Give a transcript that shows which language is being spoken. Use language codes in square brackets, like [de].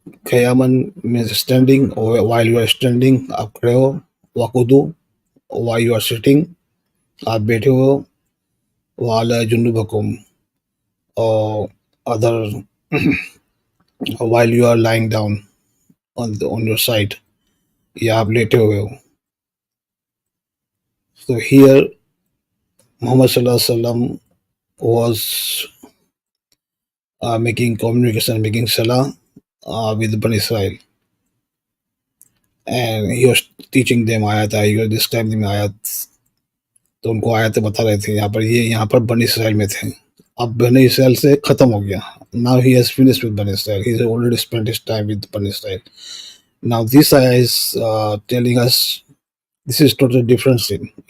[en] قیامن means standing, or while you are standing [ur] آپ کھڑے ہو. [en] وقودو while you are sitting [ur] آپ بیٹھے ہو. [ar] وعلی جنوبکم [en] or other while you are lying down on your side, [ur] یا آپ لیٹے ہوئے ہو. [en] So here Muhammad sallallahu alaihi wasallam was making communication, making salah with Bani Israel, and he was teaching them ayat, he was describing them ayat. [ur] تو ان کو آیتیں بتا رہے تھے. یہاں پر بنی اسرائیل میں تھے. اب بنی اسرائیل سے ختم ہو گیا. [en] Now he has finished with Bani Israel. He has already spent his time with Bani Israel. Now this ayah is telling us this is totally different scene.